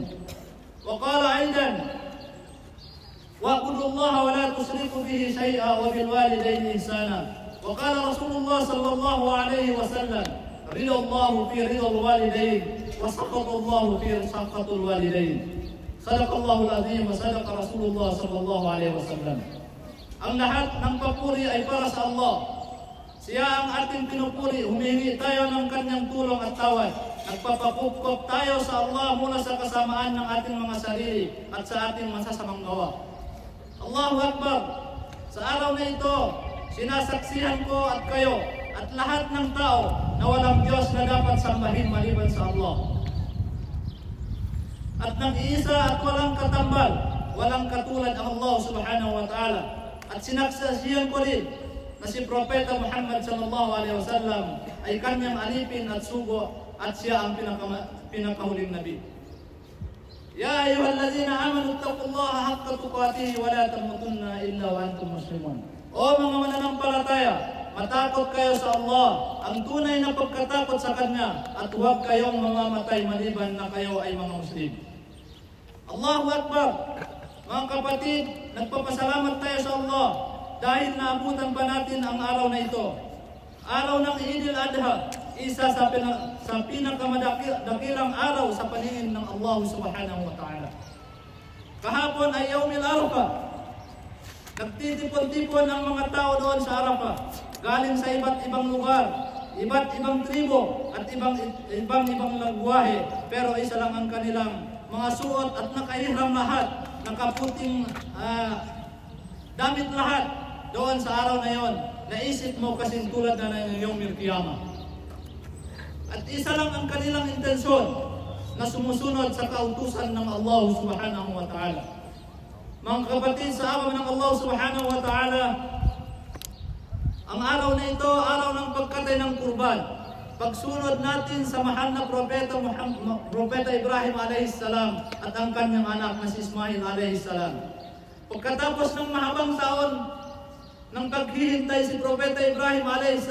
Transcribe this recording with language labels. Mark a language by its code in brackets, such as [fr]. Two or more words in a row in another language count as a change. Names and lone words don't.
[ar] وقال أيضا: واعبدوا الله ولا تشركوا به شيئا وبالوالدين إحسانا. وقال رسول الله صلى الله عليه وسلم: رضا الله في رضا الوالدين، وسخط الله في سخط الوالدين. صدق الله العظيم وصدق رسول الله صلى الله عليه wasallam. [tl] Ang lahat ng papuri ay para sa Allah. Siya ang ating pinupuri, humingi tayo ng kanyang tulong at tawad. Nagpapakupkop tayo sa Allah mula sa kasamaan ng ating mga sarili at sa ating masasamang gawa. [ar] الله أكبر! [tl] Sa araw na ito, sinasaksihan ko at kayo at lahat ng tao na walang Diyos na dapat sambahin maliban sa Allah. At nag-iisa at walang katambal, walang katulad ang Allah [ar] سبحانه وتعالى. [tl] At sinasaksihan ko rin na si Propeta Muhammad [ar] صلى الله عليه وسلم [tl] ay kanyang alipin at sugo at siya ang pinakahuling nabi. [ar] يا أيها الذين آمنوا اتقوا الله حق تقاته ولا تموتن إلا وأنتم مسلمون. [tl] O mga mananampalataya, matakot kayo sa Allah, ang tunay na pagkatakot sa Kanya, at huwag kayong mamamatay maliban na kayo ay mga Muslim. [ar] الله أكبر! [tl] Mga kapatid, nagpapasalamat tayo sa Allah dahil naabutan pa natin ang araw na ito. Araw ng Eid al-Adha, isa sa pinakadakilang araw sa paningin ng Allah [ar] سبحانه وتعالى. [tl] Kahapon ay Yawmil Arafah. Nagtitipon-tipon ang mga tao doon sa Arafah, galing sa iba't ibang lugar, iba't ibang tribo, at ibang lagwahe, pero isa lang ang kanilang mga suot at nakahiram lahat, nakaputing damit lahat doon sa araw na yon. Naisip mo kasing tulad na ng Yawmil Qiyamah. At isa lang ang kanilang intensyon, na sumusunod sa kautusan ng Allah [ar] سبحانه وتعالى. [tl] Mga kapatid, sa awa ng Allah [ar] سبحانه وتعالى, [tl] ang araw na ito, araw ng pagkatay ng kurban. Pagsunod natin sa mahal na Propeta Ibrahim a.s. at ang kanyang anak na si Ismail a.s. Pagkatapos ng mahabang taon ng paghihintay si Propeta Ibrahim a.s.